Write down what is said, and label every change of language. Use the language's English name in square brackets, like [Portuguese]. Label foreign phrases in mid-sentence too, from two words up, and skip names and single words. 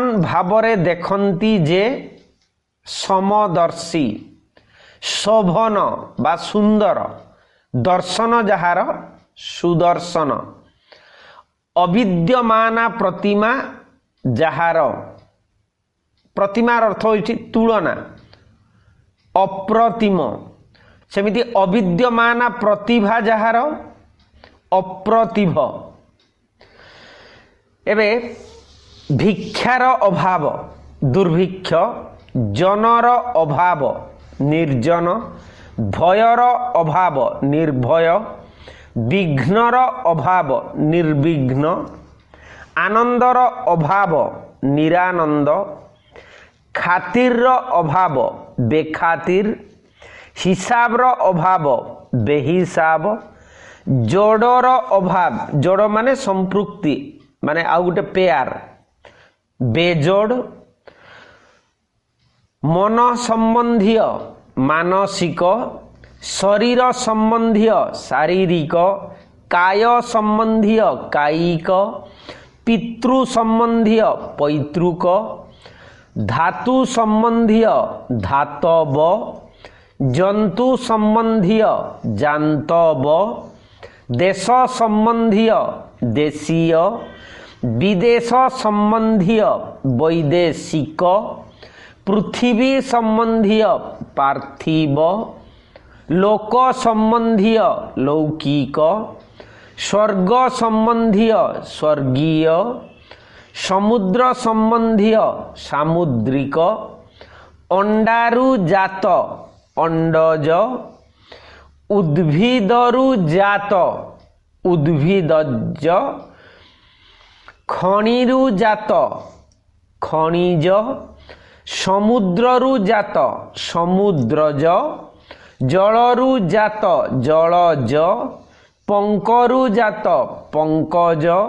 [Odia] ଭାବରେ ଦେଖନ୍ତି ଯେ ସମଦର୍ଶୀ ଶୋଭନ ବା ସୁନ୍ଦର ଦର୍ଶନ ଯାହାର ସୁଦର୍ଶନ ଅବିଦ୍ୟମାନା ପ୍ରତିମା ଯାହାର ପ୍ରତିମାର ଅର୍ଥ ହେଉଛି ତୁଳନା ଅପ୍ରତିମ ସେମିତି ଅବିଦ୍ୟମାନା ପ୍ରତିଭା ଯାହାର ଅପ୍ରତିଭ ଏବେ ଭିକ୍ଷାର ଅଭାବ ଦୁର୍ଭିକ୍ଷ ଜନର ଅଭାବ ନିର୍ଜନ ଭୟର ଅଭାବ ନିର୍ଭୟ ବିଘ୍ନର ଅଭାବ ନିର୍ବିଘ୍ନ ଆନନ୍ଦର ଅଭାବ ନିରାନନ୍ଦ ଖାତିର ଅଭାବ ବେଖାତିର ହିସାବର ଅଭାବ ବେହିସାବ ଯୋଡ଼ର ଅଭାବ ଯୋଡ଼ ମାନେ ସମ୍ପୃକ୍ତି ମାନେ ଆଉ ଗୋଟେ ପେୟର ବେଯୋଡ଼ ମନ ସମ୍ବନ୍ଧୀ ମାନସିକ ଶରୀର ସମ୍ବନ୍ଧୀ ଶାରୀରିକ କାୟ ସମ୍ବନ୍ଧୀ କାୟିକ ପିତୃ ସମ୍ବନ୍ଧୀ ପୈତୃକ ଧାତୁ ସମ୍ବନ୍ଧୀ ଧାତବ ଜନ୍ତୁ ସମ୍ବନ୍ଧୀ ଜାନ୍ତବ ଦେଶ ସମ୍ବନ୍ଧୀ ଦେଶୀୟ ବିଦେଶ ସମ୍ବନ୍ଧୀ ବୈଦେଶିକ ପୃଥିବୀ ସମ୍ବନ୍ଧୀ ପାର୍ଥିବ ଲୋକ ସମ୍ବନ୍ଧୀୟ ଲୌକିକ, ସ୍ୱର୍ଗ ସମ୍ବନ୍ଧୀୟ ସ୍ୱର୍ଗୀୟ, ସମୁଦ୍ର ସମ୍ବନ୍ଧୀୟ ସାମୁଦ୍ରିକ, ଅଣ୍ଡାରୁ ଜାତ ଅଣ୍ଡଜ, ଉଦ୍ଭିଦରୁ ଜାତ ଉଦ୍ଭିଦଜ, ଖଣିରୁ ଜାତ ଖନିଜ, ସମୁଦ୍ରରୁ ଜାତ ସମୁଦ୍ରଜ, ଜଳରୁ ଜାତ ଜଳଜ, ପଙ୍କରୁ ଜାତ ପଙ୍କଜ,